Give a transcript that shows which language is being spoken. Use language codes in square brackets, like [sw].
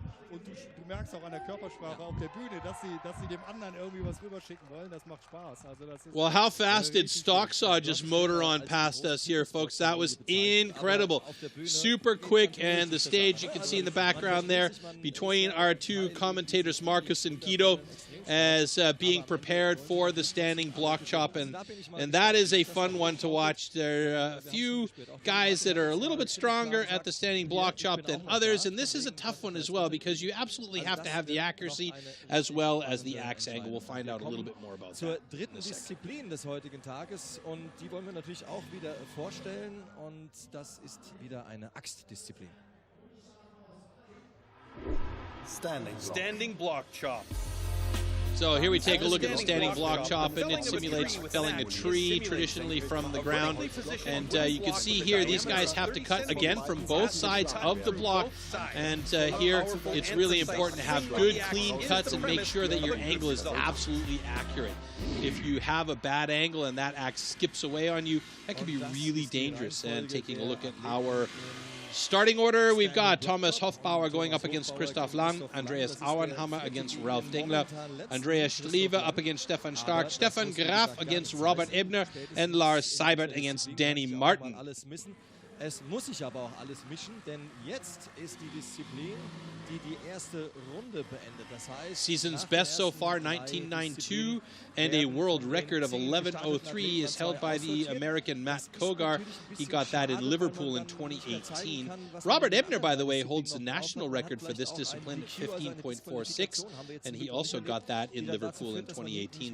[de] Und du merkst auch an der Körpersprache auf der Bühne, dass sie dem anderen irgendwie was rüberschicken wollen. Das macht Spaß. Also das ist [en] well, how fast did Stocksaw just motor on past us here, folks? That was incredible. Super quick, and the stage you can see in the background there between our two commentators, Marcus and Guido, as being prepared for the standing block chop, and that is a fun one to watch. There are a few guys that are a little bit stronger at the standing block chop than others, and this is a tough one as well because you absolutely have to have the accuracy as well as the axe angle. We'll find out a little bit more about [de] zur [en] that. [de] dritten Disziplin des heutigen Tages, und die wollen wir natürlich auch wieder vorstellen, und das ist wieder eine Axtdisziplin. [en] Standing block chop. So here we take a look at the standing block chop, and it simulates felling a tree traditionally from the ground. And you can see here these guys have to cut again from both sides of the block. And here it's really important to have good clean cuts and make sure that your angle is absolutely accurate. If you have a bad angle and that axe skips away on you, that can be really dangerous. And taking a look at our starting order, we've got Thomas Hofbauer going up against Christoph Lang, Andreas Auenhammer against Ralf Dengler, Andreas Striewe up against Stefan Stark, Stefan Graf against Robert Ebner, and Lars Seibert against Danny Martin. [de] Es muss sich aber auch alles mischen, denn jetzt ist die Disziplin, die die erste Runde beendet. Das heißt, [en] season's best so far, 1992, and a world record of 11:03 is held by the American Matt Kogar. He got that in Liverpool in 2018. Robert Ebner, by the way, holds the national record for this discipline, 15.46, and he also got that in Liverpool in 2018.